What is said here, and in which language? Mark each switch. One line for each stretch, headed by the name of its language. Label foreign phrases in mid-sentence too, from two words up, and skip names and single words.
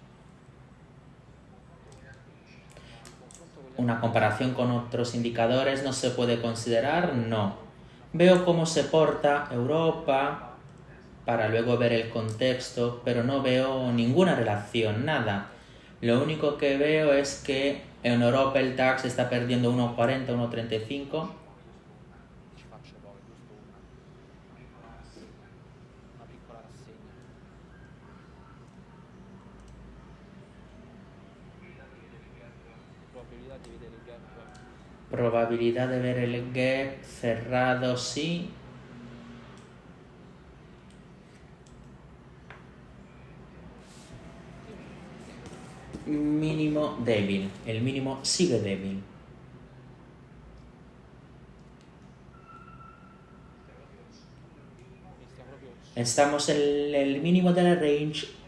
Spanish: Una comparación con otros indicadores no se puede considerar, no. Veo cómo se porta Europa para luego ver el contexto, pero no veo ninguna relación, nada. Lo único que veo es que en Europa el DAX está perdiendo 1,40, 1,35.
Italian: ci faccio poi, giusto una piccola rassegna. Probabilità di vedere il gap
Spanish: Probabilidad de ver el gap cerrado, sí. Mínimo débil. El mínimo sigue débil.
Italian: mi stia proprio
Spanish: Estamos en el mínimo de la range.